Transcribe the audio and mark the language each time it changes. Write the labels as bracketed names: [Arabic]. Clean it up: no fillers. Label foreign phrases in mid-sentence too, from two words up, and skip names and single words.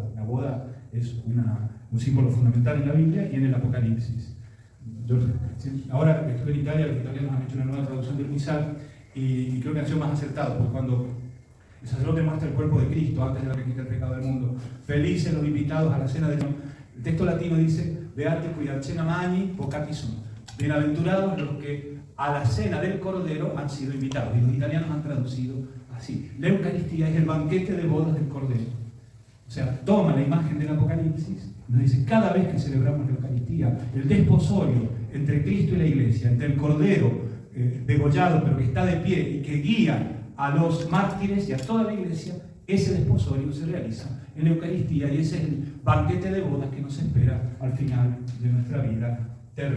[Spanish] La boda es un símbolo fundamental en la Biblia y en el Apocalipsis. Ahora que estuve en Italia, los italianos han hecho una nueva traducción del misal y creo que ha sido más acertado, porque cuando el sacerdote muestra el cuerpo de Cristo antes de la que quita el pecado del mundo, felices los invitados a la cena del Señor. El texto latino dice: [Latin] Beati cui a cena magni vocati sunt. [Spanish] Bienaventurados los que a la cena del Cordero han sido invitados. Y los italianos han traducido así: la Eucaristía es el banquete de bodas del Cordero. O sea, toma la imagen del Apocalipsis, nos dice: cada vez que celebramos la Eucaristía, el desposorio entre Cristo y la Iglesia, entre el Cordero degollado pero que está de pie y que guía a los mártires y a toda la Iglesia, ese desposorio se realiza en la Eucaristía, y ese es el banquete de bodas que nos espera al final de nuestra vida terrenal.